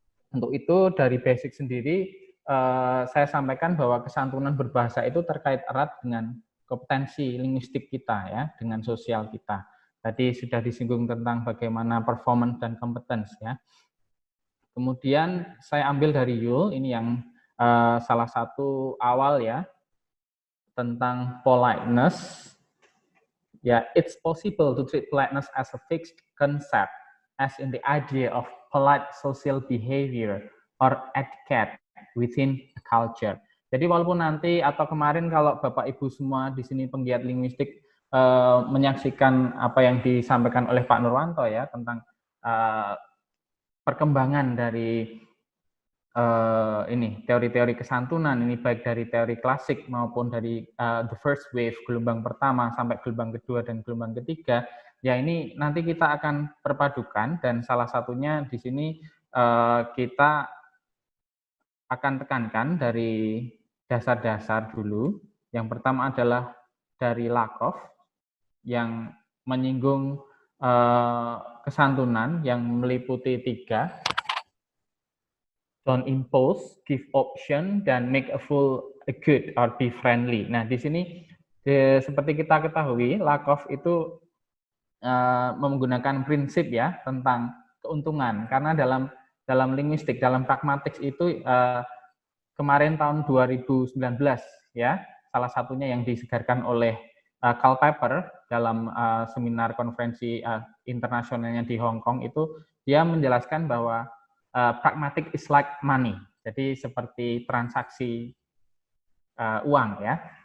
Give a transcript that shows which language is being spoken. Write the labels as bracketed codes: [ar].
[id] Untuk itu dari basic sendiri saya sampaikan bahwa kesantunan berbahasa itu terkait erat dengan kompetensi linguistik kita, ya, dengan sosial kita. Tadi sudah disinggung tentang bagaimana performance dan competence, ya. Kemudian saya ambil dari Yule, ini yang salah satu awal, ya, tentang politeness. Ya, [en] it's possible to treat politeness as a fixed concept, as in the idea of polite social behavior or etiquette within a culture. [id] Jadi walaupun nanti atau kemarin kalau Bapak Ibu semua di sini penggiat linguistik menyaksikan apa yang disampaikan oleh Pak Nurwanto, ya, tentang perkembangan dari ini teori-teori kesantunan ini, baik dari teori klasik maupun dari [en] the first wave, [id] gelombang pertama sampai gelombang kedua dan gelombang ketiga, ya, ini nanti kita akan perpadukan, dan salah satunya di sini kita akan tekankan dari dasar-dasar dulu. Yang pertama adalah dari Lakoff yang menyinggung kesantunan yang meliputi 3. [en] Don't impose, give option, [id] dan [en] make a full a good or be friendly. [id] Nah, di sini seperti kita ketahui, Lakoff itu menggunakan prinsip, ya, tentang keuntungan, karena dalam linguistik, dalam pragmatik itu kemarin tahun 2019, ya, salah satunya yang disegarkan oleh Karl Popper dalam seminar konferensi internasionalnya di Hong Kong itu, dia menjelaskan bahwa [en] pragmatic is like money, [id] jadi seperti transaksi uang, ya.